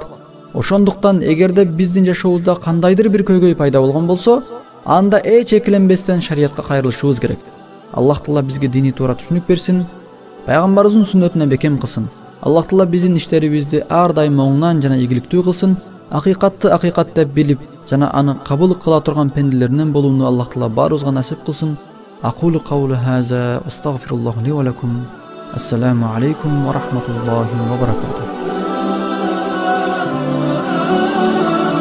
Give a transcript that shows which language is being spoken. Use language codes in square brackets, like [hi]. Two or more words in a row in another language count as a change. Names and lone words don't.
[ky] Ошондуктан эгерде биздин жашообузда кандайдыр бир көйгөй пайда болгон болсо, анда эч экиленбестен шариятка кайрылышыбыз керек. Аллах Таала бизге дини туура түшүнүк берсин, пайгамбарыбыздын сүннөтүнө бекем кылсын. Аллах Таала биздин иштерибизди ар дайым оңнан жана ийгиликтүү кылсын. Акыйкатты акыйкат деп билип жана аны кабыл кыла турган пенделеринен болууну Аллах Таала баарыбызга насип кылсын. [ar] أقول قولي هذا أستغفر الله لي ولكم. السلام عليكم ورحمة الله وبركاته.